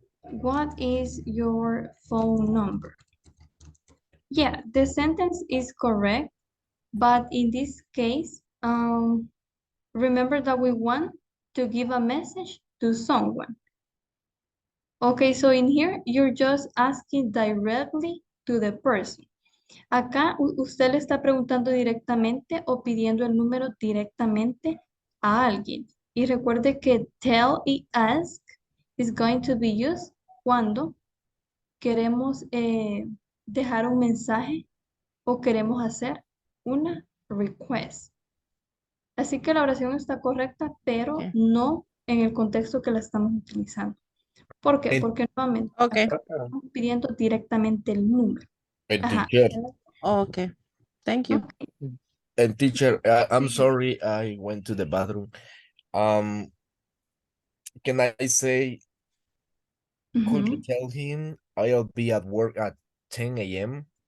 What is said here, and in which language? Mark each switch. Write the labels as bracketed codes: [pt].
[en] What is your phone number? Yeah, the sentence is correct, but in this case, remember that we want to give a message to someone. Okay, so in here, you're just asking directly to the person. [es] Acá usted le está preguntando directamente o pidiendo el número directamente a alguien. Y recuerde que tell y ask [en] is going to be used [es] cuando queremos dejar un mensaje o queremos hacer una request. Así que la oración está correcta, pero no en el contexto que la estamos utilizando. ¿Por qué? Porque nuevamente estamos pidiendo directamente el número. [en] Teacher. Okay, thank you. And teacher, I'm sorry, I went to the bathroom. Can I say, could you tell him I'll be at work at 10 a.m.?